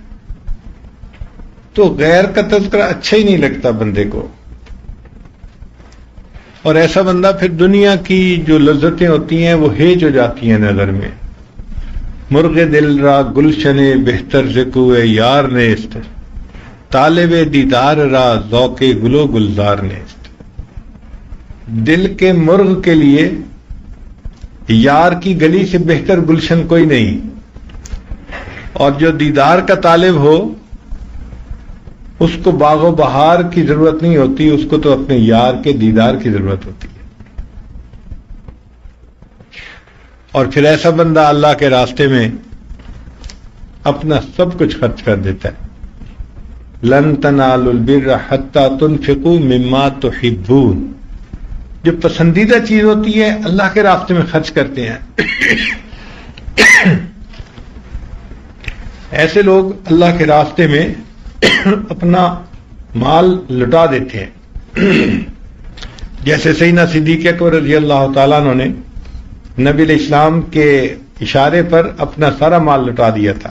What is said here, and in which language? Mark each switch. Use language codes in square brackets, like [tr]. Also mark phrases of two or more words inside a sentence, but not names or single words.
[ur] تو غیر کا تذکرہ اچھا ہی نہیں لگتا بندے کو، اور ایسا بندہ پھر دنیا کی جو لذتیں ہوتی ہیں وہ ہیج ہو جاتی ہیں نظر میں۔ [fa] مرغ دل را گلشن بہتر سے کوئے یار نیست، طالب دیدار را ذوق گلو گلزار نیست۔ [ur] دل کے مرغ کے لیے یار کی گلی سے بہتر گلشن کوئی نہیں، اور جو دیدار کا طالب ہو اس کو باغ و بہار کی ضرورت نہیں ہوتی، اس کو تو اپنے یار کے دیدار کی ضرورت ہوتی ہے۔ اور پھر ایسا بندہ اللہ کے راستے میں اپنا سب کچھ خرچ کر دیتا ہے۔ [ar] لن تنالوا البر حتى تنفقوا مما تحبون، [ur] جو پسندیدہ چیز ہوتی ہے اللہ کے راستے میں خرچ کرتے ہیں۔ ایسے لوگ اللہ کے راستے میں اپنا مال لٹا دیتے ہیں، جیسے سیدنا صدیق اکبر [ar] رضی اللہ تعالیٰ عنہ [ur] نے نبی [ar] علیہ السلام [ur] کے اشارے پر اپنا سارا مال لٹا دیا تھا۔